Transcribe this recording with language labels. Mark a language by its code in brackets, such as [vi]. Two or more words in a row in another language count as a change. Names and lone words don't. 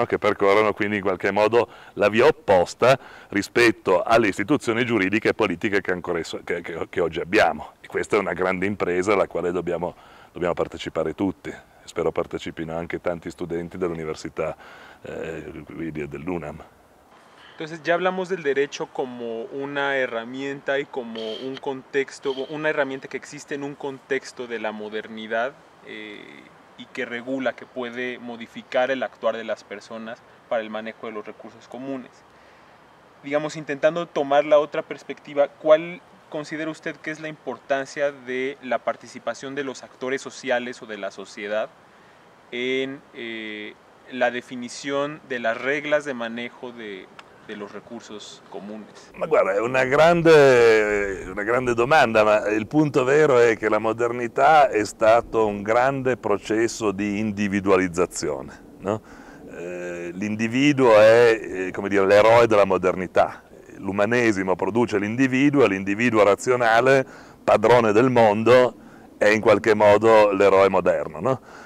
[it] Che percorrono quindi in qualche modo la via opposta rispetto alle istituzioni giuridiche e politiche che oggi abbiamo. E questa è una grande impresa alla quale dobbiamo partecipare tutti. Spero partecipino anche tanti studenti dell'università dell'UNAM. [es] Entonces ya hablamos del derecho como una herramienta y como un contexto, una herramienta que existe en un contexto de la modernidad y que regula, que puede modificar el actuar de las personas para el manejo de los recursos comunes. Digamos, intentando tomar la otra perspectiva, ¿cuál considera usted que es la importancia de la participación de los actores sociales o de la sociedad en la definición de las reglas de manejo de los recursos comunes? [it] Ma guarda, è una grande domanda, ma il punto vero è che la modernità è stato un grande processo di individualizzazione, no? L'individuo è, come dire, l'eroe della modernità. L'umanesimo produce l'individuo razionale, padrone del mondo, è in qualche modo l'eroe moderno, no?